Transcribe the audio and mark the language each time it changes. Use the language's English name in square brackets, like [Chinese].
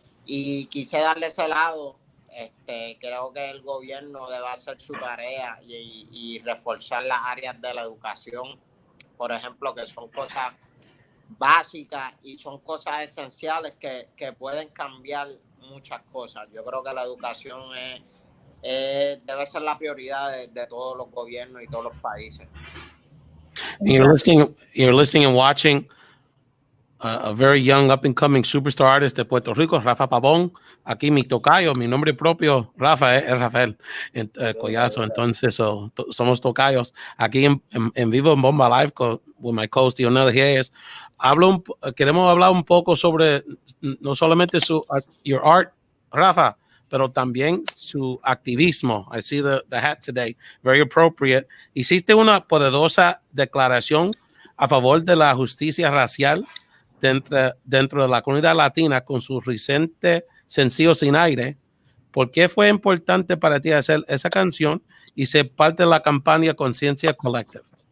[Spanish] Y quise darle ese lado. Creo que el gobierno debe hacer su tarea y reforzar las áreas de la educación, por ejemplo, que son cosas básicas y son cosas esenciales que pueden cambiar muchas cosas. Yo creo que la educación debe ser la prioridad de todos los gobiernos y todos los países. [English] You're listening and watching a very young up and coming superstar artist [Spanish] de Puerto Rico, [English] Rafa Pabon. [Spanish] Aquí mi tocayo, mi nombre propio, Rafa, es Rafael Collazo. Entonces somos tocayos aquí en vivo en Bomba Live [English] with my co-host [Spanish] Dionely Reyes. Queremos hablar un poco sobre no solamente [English] your art, [Spanish] Rafa, pero también su activismo. [English] I see the hat today, very appropriate. [Spanish] Hiciste una poderosa declaración a favor de la justicia racial dentro de la comunidad latina con su reciente sencillo Sin Aire. ¿Por qué fue importante para ti hacer esa canción y ser parte de la campaña Conciencia Collective?